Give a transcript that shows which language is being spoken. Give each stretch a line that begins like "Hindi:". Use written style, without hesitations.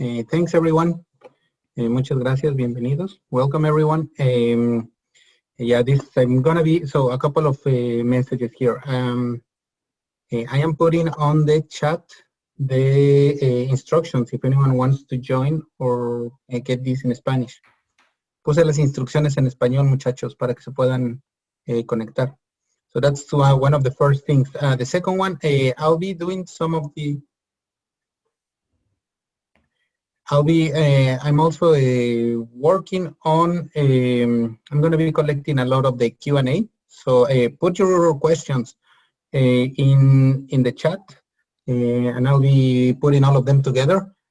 English: Thanks, everyone.
Spanish: Muchas gracias. Bienvenidos.
English: Welcome, everyone. Yeah, I'm gonna be, so a couple of messages here. I am putting on the chat the instructions if anyone wants to join or get this in Spanish.
Spanish: Puse las instrucciones en español, muchachos, para que se puedan conectar.
English: So that's one of the first things. The second one, I'll be doing some of the, I'm also working on, I'm going to be collecting a lot of the Q&A. So put your questions in the chat, and I'll be putting all of them together.